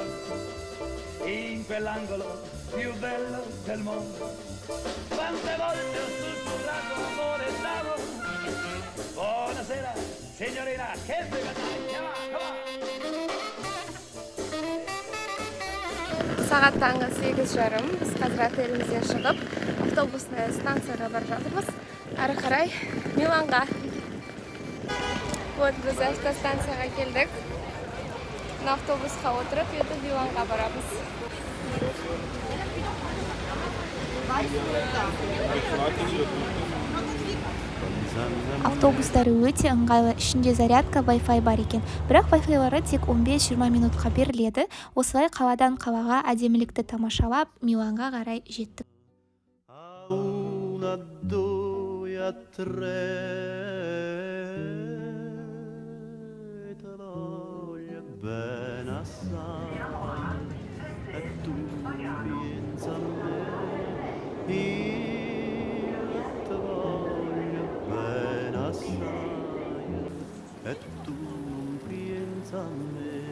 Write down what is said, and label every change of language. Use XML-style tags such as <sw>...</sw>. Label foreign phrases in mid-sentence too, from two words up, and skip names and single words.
<it>In quell'angolo più bello del mondo. Quante volte ho sussurrato amore e d'amore. Buonasera, signorina, che</it> <kk>Сағат таңғы 8:30. Biz қазір отелімізден шығып, автобусный станцияға барып жатырмыз. Ары қарай Миланға. Вот біз автостанцияға келдік. Автобусқа отырып, енді Миланға барамыз. Автобустары өте ыңғайлы, ішінде зарядка, Wi-Fi бар екен. Бірақ Wi-Fi-лары тек 15-20 минутқа беріледі. Осылай қаладан қалаға әдемілікті тамашалап, Миланға қарай жеттік.</kk> <nap>Una, due, tre, te voglio bene assai, e tu pensa a me, io te voglio bene assai, e tu non pensa a me.</nap>